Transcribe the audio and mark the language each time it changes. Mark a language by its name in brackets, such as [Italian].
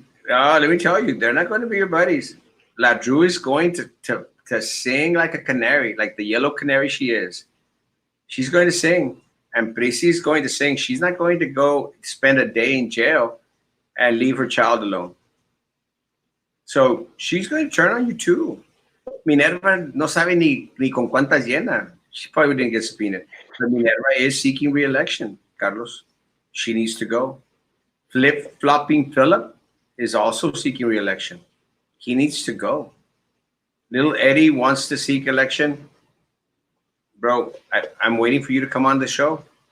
[English] Oh, let me tell you, they're not going to be your buddies. La Drew is going to sing like a canary, like the yellow canary she is. She's going to sing, and Prissy is going to sing. She's not going to go spend a day in jail and leave her child alone. So she's going to turn on you too. [Spanish] Minerva no sabe ni con cuántas llena. [English] She probably didn't get subpoenaed. But Minerva is seeking re-election, Carlos. She needs to go. Flip-flopping Philip is also seeking re-election. He needs to go. Little Eddie wants to seek election. Bro, I'm waiting for you to come on the show.